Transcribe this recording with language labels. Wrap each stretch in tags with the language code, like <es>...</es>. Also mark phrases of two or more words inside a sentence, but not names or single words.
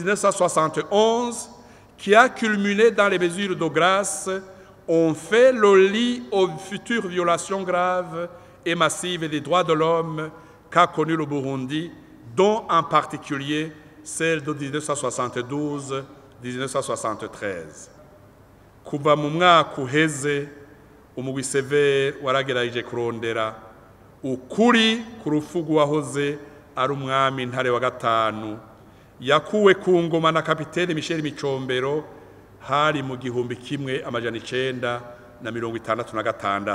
<fr>1971, qui a culminé dans les mesures de grâce, ont fait le lit aux futures violations graves et massives des droits de l'homme qu'a connu le Burundi, dont en particulier celle de 1972-1973.</fr> <rn>Kuva mu mwaka uheze, umugwi Severe waragerageje kurondera ukuri ku rupfu rw'uwahoze ari umwami Ntare wa gatanu, yakuwe ku ngoma na kapiteni Michel Micombero hari mu 1966.</rn>